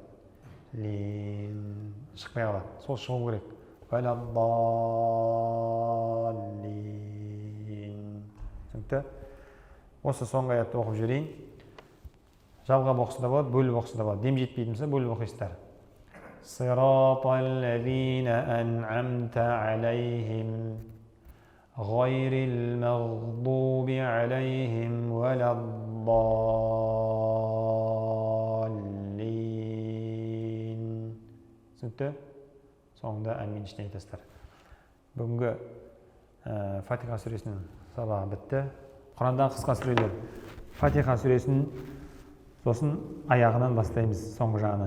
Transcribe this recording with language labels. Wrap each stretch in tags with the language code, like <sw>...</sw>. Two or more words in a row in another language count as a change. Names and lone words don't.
<kk>Лин шықпай қалады. Сол шығу керек. Валаддаллин. Түсінікті? Осы соңғы аятты оқып жіберейін. Жалғап оқыса да болады, бөліп оқыса да болады. Дем жетпейтін болса бөліп оқисыздар.</kk> <ar>صراط الذين أنعمت عليهم غير المغضوب عليهم ولا الضالين.</ar> <kk>Түсінікті? Соңында әмин ішіне айтасыздар. Бүгінгі Фатиха сүресінің сабағы бітті. Құрандағы қысқа сүрелер. Фатиха сүресінің сосын аяғынан бастаймыз, соңғы жағынан.</kk>